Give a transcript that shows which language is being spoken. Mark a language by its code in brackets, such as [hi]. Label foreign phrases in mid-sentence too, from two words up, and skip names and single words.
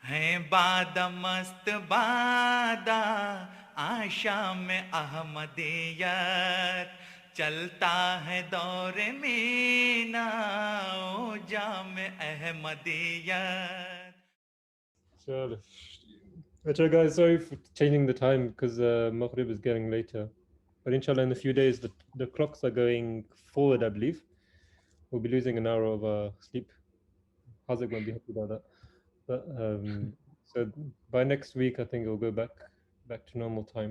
[ur] ہیں بادہ مست بادہ آشا میں احمدیت چلتا ہے دور مینا و جام احمدیت. [en] Sure. Okay, guys, sorry for changing the time because Maghrib is getting later. But inshallah, in a few days, the clocks are going forward, I believe. We'll be losing an hour of sleep. Hazak won't be happy about that. But so by next week, I think it'll go back to normal time.